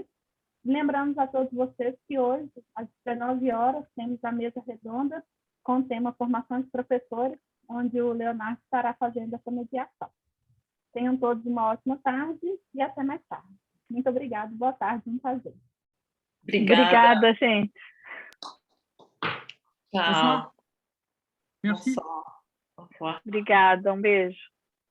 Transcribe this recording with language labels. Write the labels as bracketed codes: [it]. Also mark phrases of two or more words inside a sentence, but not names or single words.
[pt] Lembramos a todos vocês que hoje, às 19 horas, temos a mesa redonda com o tema Formação de Professores, onde o Leonardo estará fazendo essa mediação. Tenham todos uma ótima tarde e até mais tarde. Muito obrigada, boa tarde, um prazer. Obrigada, gente. Tchau. [fr] Merci. Au revoir. [pt] Obrigada, um beijo.